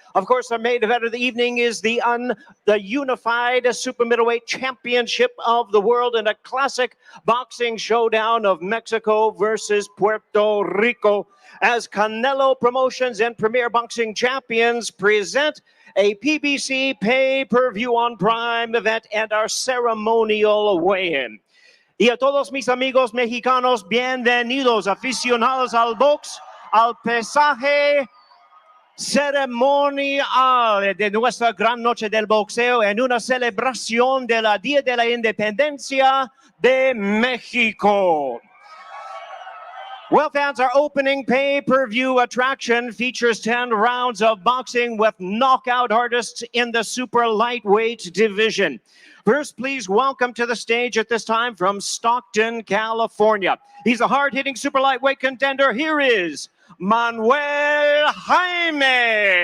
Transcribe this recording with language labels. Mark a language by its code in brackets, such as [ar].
[en] Of course, the main event of the evening is the unified super middleweight championship of the world in a classic boxing showdown of Mexico versus Puerto Rico, as Canelo Promotions and Premier Boxing Champions present a PBC pay-per-view on Prime event and our ceremonial weigh-in. [es] Y a todos mis amigos mexicanos, bienvenidos, aficionados al box, al pesaje ceremonial de nuestra gran noche del boxeo en una celebración de la Día de la Independencia de México. [en] Well, fans, our opening pay-per-view attraction features 10 rounds of boxing with knockout artists in the super lightweight division. First, please welcome to the stage at this time from Stockton, California. He's a hard-hitting super lightweight contender. Here is Manuel Jaimes.